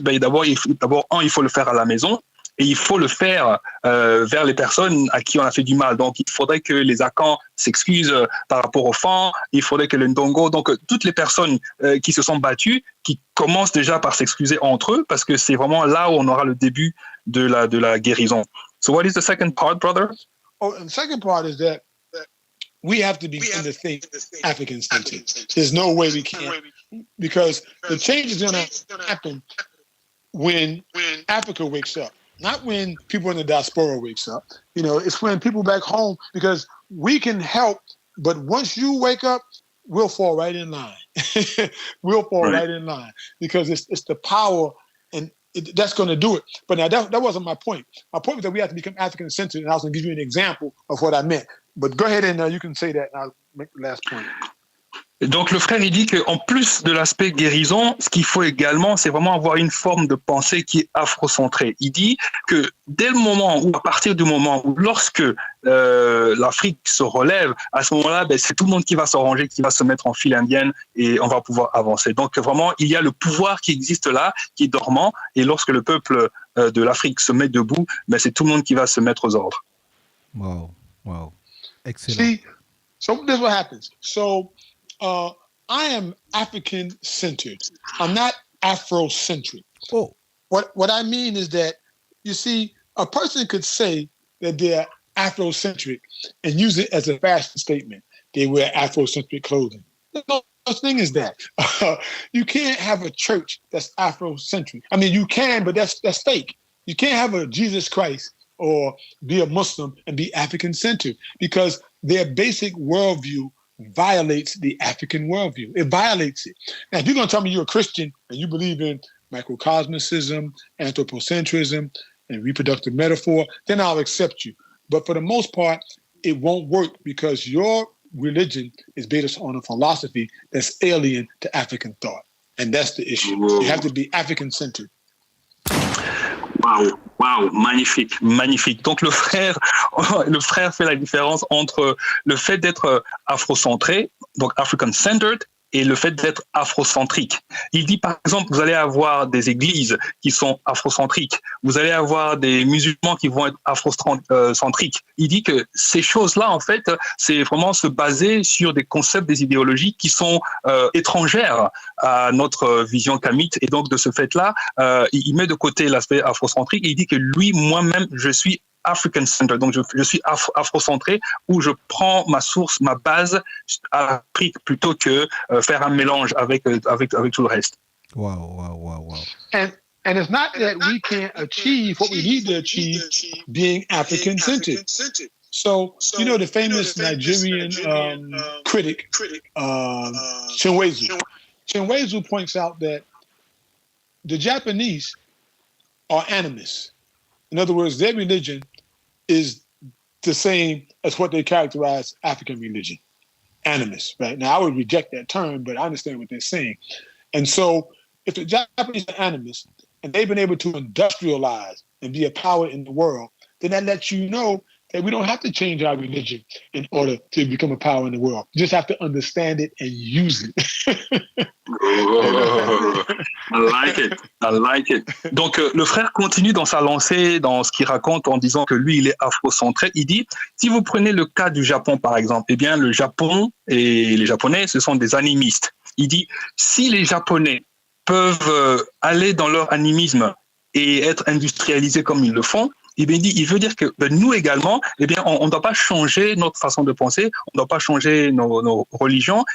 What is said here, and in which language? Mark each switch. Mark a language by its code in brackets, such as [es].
[fr] Ben, d'abord, il faut le faire à la maison. Et il faut le faire vers les personnes à qui on a fait du mal. Donc, il faudrait que les Akans s'excusent par rapport aux Fans. Il faudrait que les Ndongo, donc toutes les personnes qui se sont battues, qui commencent déjà par s'excuser entre eux, parce que c'est vraiment là où on aura le début de la guérison. [en] So what is the second part, brother? Oh, and the second part is that we have to begin to think African-centered. There's no way we can't, because the change is going to happen when Africa wakes up. Not when people in the diaspora wakes up. You know, it's when people back home, because we can help, but once you wake up, we'll fall right in line. We'll fall right in line because it's the power, and that's going to do it. But now that wasn't my point. My point was that we have to become African-centered, and I was going to give you an example of what I meant. But go ahead and you can say that, and I'll make the last point. [fr] Donc le frère il dit qu'en plus de l'aspect guérison, ce qu'il faut également, c'est vraiment avoir une forme de pensée qui est afrocentrée. Il dit que dès le moment ou à partir du moment où lorsque l'Afrique se relève, à ce moment-là, ben, c'est tout le monde qui va s'arranger, qui va se mettre en file indienne et on va pouvoir avancer. Donc vraiment, il y a le pouvoir qui existe là, qui est dormant, et lorsque le peuple de l'Afrique se met debout, ben, c'est tout le monde qui va se mettre aux ordres. [en] Wow. Excellent. See, so this is what happens. So I am African-centered. I'm not Afrocentric. Oh. What I mean is that, you see, a person could say that they're Afrocentric and use it as a fashion statement. They wear Afrocentric clothing. There's no such thing as that. You can't have a church that's Afrocentric. I mean, you can, but that's fake. You can't have a Jesus Christ or be a Muslim and be African-centered, because their basic worldview violates the African worldview. It violates it. Now, if you're going to tell me you're a Christian and you believe in microcosmicism, anthropocentrism, and reproductive metaphor, then I'll accept you. But for the most part, it won't work, because your religion is based on a philosophy that's alien to African thought. And that's the issue. You have to be African-centered. [fr] Wow, magnifique. Donc le frère fait la différence entre le fait d'être afrocentré, donc African-centered, et le fait d'être afrocentrique. Il dit par exemple, vous allez avoir des églises qui sont afrocentriques, vous allez avoir des musulmans qui vont être afrocentriques. Il dit que ces choses-là, en fait, c'est vraiment se baser sur des concepts, des idéologies qui sont étrangères à notre vision kamite. Et donc, de ce fait-là, il met de côté l'aspect afrocentrique et il dit que lui, moi-même, je suis African-centered, donc je suis afrocentré, où je prends ma source, ma base à l'Afrique plutôt que faire un mélange avec tout le reste. [en] Wow. And it's not that we can't achieve what we need to achieve being African-centered. So, you know, the famous Nigerian critic, Chinwezu. Chinwezu points out that the Japanese are animists. In other words, their religion is the same as what they characterize African religion, animist, right? Now, I would reject that term, but I understand what they're saying. And so if the Japanese are animists and they've been able to industrialize and be a power in the world, then that lets you know that we don't have to change our religion in order to become a power in the world. You just have to understand it and use it. Oh, I like it. [fr] Donc, le frère continue dans sa lancée, dans ce qu'il raconte en disant que lui, il est afrocentré. Il dit, si vous prenez le cas du Japon, par exemple, eh bien, le Japon et les Japonais, ce sont des animistes. Il dit, si les Japonais peuvent aller dans leur animisme et être industrialisés comme ils le font, eh bien, il veut dire que nous également, eh bien, on ne doit pas changer notre façon de penser, on ne doit pas changer nos religions.